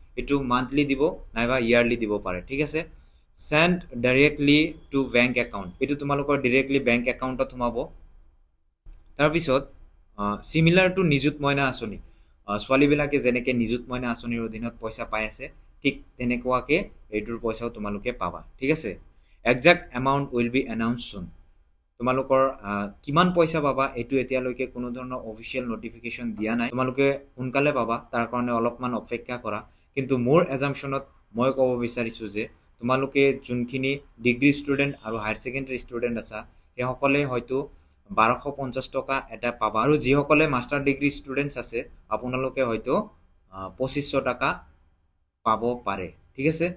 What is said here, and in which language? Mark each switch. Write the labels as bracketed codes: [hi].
[as] এইটো মান্থলি দিব নাইবা ইয়াৰলি দিব পাৰে, ঠিক আছে। [en] send directly to bank account, [as] এইটো তোমালোকৰ ডিৰেক্টলি বেংক একাউণ্টত সোমাব। তাৰপিছত [en] similar to [as] নিযুত মইনা আঁচনি, ছোৱালীবিলাকে যেনেকৈ নিযুত মইনা আঁচনিৰ অধীনত পইচা পাই আছে, ঠিক তেনেকুৱাকৈ এইটোৰ পইচাও তোমালোকে পাবা, ঠিক আছে। [en] Exact amount will be announce soon. [as] তোমালোকৰ কিমান পইচা পাবা এইটো এতিয়ালৈকে কোনো ধৰণৰ অফিচিয়েল নটিফিকেশ্যন দিয়া নাই, তোমালোকে সোনকালে পাবা, তাৰ কাৰণে অলপমান অপেক্ষা কৰা। কিন্তু মোৰ এজামশ্যনত মই ক'ব বিচাৰিছোঁ যে তোমালোকে যোনখিনি ডিগ্ৰী ষ্টুডেণ্ট আৰু হায়াৰ ছেকেণ্ডেৰী ষ্টুডেণ্ট আছা সেইসকলে হয়তো 1250 টকা এটা পাবা, আৰু যিসকলে মাষ্টাৰ ডিগ্ৰী ষ্টুডেণ্টছ আছে আপোনালোকে হয়তো 2500 টকা পাব পাৰে, ঠিক আছে।